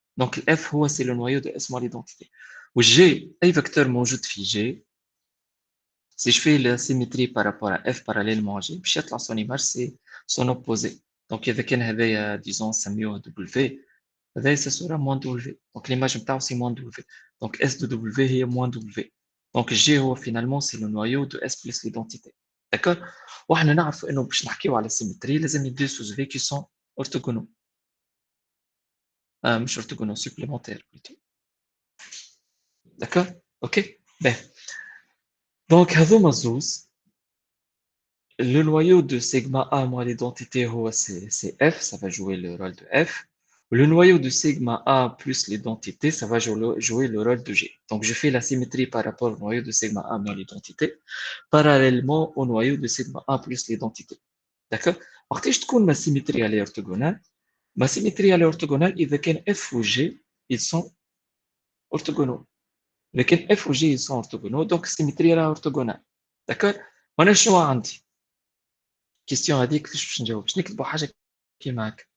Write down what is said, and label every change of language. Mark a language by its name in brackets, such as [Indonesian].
[French] Donc le F هو c'est le noyau de S moins l'identité. و G أي vecteur [Arabic] موجود في [French] G si je fais la symétrie par rapport à F parallèlement à G [Arabic] باش يطلع [French] son image c'est son opposé. Donc [Arabic] إذا كان هذايا [French] disons [Arabic] نسميوه [French] W هذايا ça sera moins W. Donc l'image [Arabic] نتاعو [French] c'est moins W. Donc S de W هي moins W. Donc G هو finalement c'est le noyau de S plus l'identité. D'accord? [Arabic] وحنا نعرف انه باش نحكيو على السيمتري لازم يديو [French] sous V qui sont orthogonaux. مش orthogonaux supplémentaires plutôt. D'accord? OK? Ben. Donc [Arabic] هذوما زوز [French] le noyau de sigma A moins l'identité c'est F, ça va jouer le rôle de F. Le noyau de sigma A plus l'identité, ça va jouer le rôle de G. Donc je fais la symétrie par rapport au noyau de sigma A moins l'identité, parallèlement au noyau de sigma A plus l'identité. D'accord? [Arabic] وقتاش تكون [French] ma symétrie elle est orthogonale? Ma symétrie elle est orthogonale [Arabic] إذا كان [French] F ou G ils sont orthogonaux. [Arabic] إذا كان [French] F ou G ils sont orthogonaux donc symétrie elle est orthogonale. D'accord? [Arabic] وأنا شنو عندي؟ question هذيك كيفاش باش نجاوب؟ باش نكتبوا حاجة كيما هكا.